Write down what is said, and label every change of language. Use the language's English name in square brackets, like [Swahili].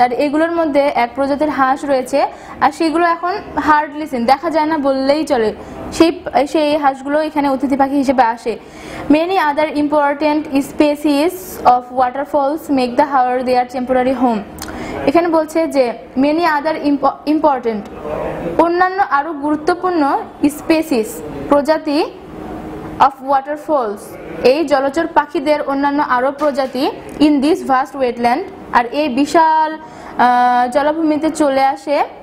[Bangla] আর এগুলোর মধ্যে এক প্রজাতির হাঁস রয়েছে, আর সেগুলো এখন হার্ডলি সিন, দেখা যায় না বললেই চলে, সেই হাঁসগুলো এখানে অতিথি পাখি হিসেবে আসে। [English] Many other important species of waterfalls make the Haor their temporary home। [Bangla] এখানে বলছে যে [English] many other important, [Bangla] অন্যান্য আরো গুরুত্বপূর্ণ স্পেসিস, প্রজাতি অফ ওয়াটারফলস, এই জলচর পাখিদের অন্যান্য আরো প্রজাতি [English] in this vast wetland, [Bangla] আর এই বিশাল জলাভূমিতে চলে আসে।